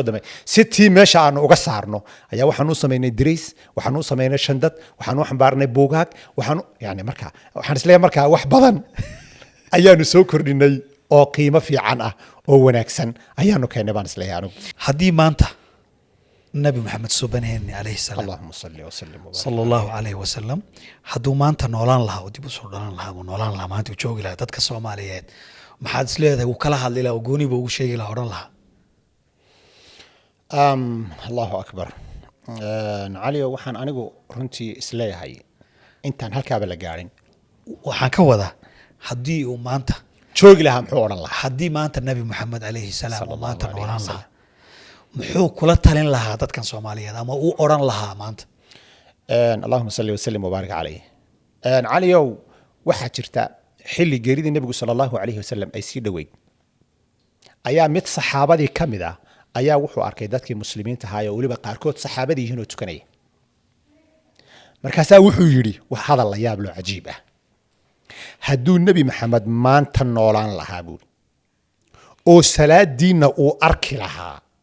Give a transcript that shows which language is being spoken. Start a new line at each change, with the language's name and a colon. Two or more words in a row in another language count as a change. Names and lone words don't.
Somali: damay si tii meesha aanu uga saarno ayaa waxaan u sameynay dariis waxaan u sameynay shandad waxaan u xambaarnay buugaag waxaan yani marka waxaan isleeyahay marka wax badan ayaanu soo kordhinay oo qiimo fiican ah oo wanaagsan ayaanu keenay baan isleeyahay anigu haddii maanta nabi maxamed subanayni
Arabic: عليه السلام اللهم صل وسلم صلى الله عليه وسلم
Somali: hadduu maanta noolaan lahaa oo dib u soo dhalan lahaa oo noolaan lahaa maanta uu joogi lahaa dadka Soomaaliyeed maxaad isleedahay uu kala hadli lahaa oo gooniba ugu sheegi lahaa oran lahaa
Arabic: الله أكبر
Somali: cali waxaan anigu runtii isleeyahay intaan halkaaba la gaarin waxaan ka wadaa haddii uu maanta joogi lahaa muxuu oran lahaa haddii maanta nabi maxamed
Arabic: عليه السلام
Somali: uu maanta noolaan lahaa muxuu kula talin lahaa dadkan Soomaaliyeed ama uu oran lahaa maanta
Arabic: اللهم صل وسلم وبارك عليه
Somali: caliyow waxa jirta xilli geeridii nabiga
Arabic: صلى الله عليه وسلم
Somali: ay sii dhaweyd ayaa mid saxaabadii kamid ah ayaa wuxuu arkay dadkii muslimiinta ahaa oo waliba qaarkood saxaabadii yihiin oo tukanaya markaasaa wuxuu yiri wax hadal la yaab loo cajiib ah hadduu nabi maxamed maanta noolaan lahaa buu oo salaadiina uu arki lahaa